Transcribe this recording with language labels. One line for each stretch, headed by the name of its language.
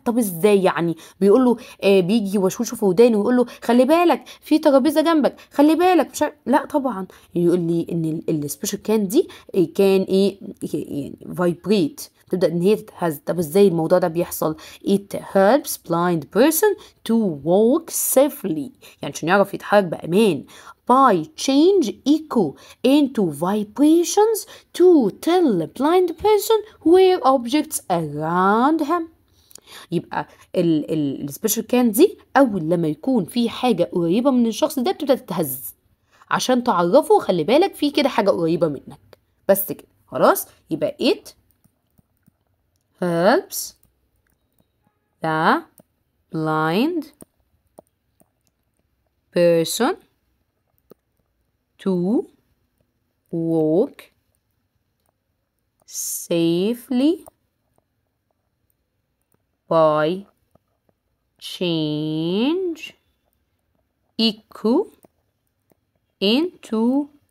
Arabic: طب ازاي يعني؟ بيقول له بيجي وشوشه في ودانه ويقول له خلي بالك في ترابيزه جنبك، خلي بالك مش لا طبعا. يقول لي ان السبيشال كان دي كان يعني فايبريت، تبدأ ان هي تتهز. طب ازاي الموضوع ده بيحصل؟
English: it helps blind person to walk safely،
Arabic: يعني عشان يعرف يتحرك بأمان.
English: by change echo into vibrations to tell the blind person where objects around him.
Arabic: يبقى السبيشال كان دي اول لما يكون في حاجة قريبة من الشخص ده بتبدأ تتهز عشان تعرفه خلي بالك في كده حاجة قريبة منك. بس كده خلاص. يبقى
English: it helps the blind person to walk safely by change echo into